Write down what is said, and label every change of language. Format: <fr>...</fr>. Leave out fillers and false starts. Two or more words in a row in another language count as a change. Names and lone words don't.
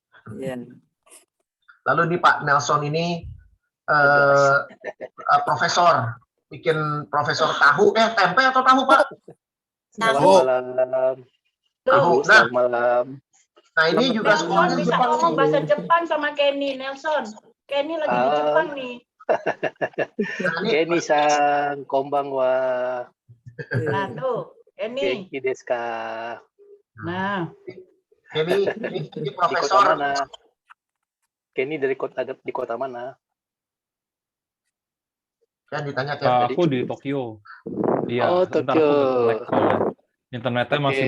<id>Lalu di Pak Nelson ini profesor, bikin profesor tahu, tempe atau tahu Pak? Tahu. Tahu. Selamat malam. Nah ini juga Nelson bisa ngomong bahasa Jepang sama Kenny. Nelson, Kenny lagi di Jepang nih.</id> <ja>ケニーさん、こんばんは.</ja> <id>Nah tuh, Kenny.</id> <ja>元気ですか?</ja> <id>Nah, Kenny Di profesor. kota mana? Kenny di kota mana? Kan ditanya Aku di Tokyo. Iya, Oh, sebentar Tokyo. aku ke select soalnya. Internetnya masih</id>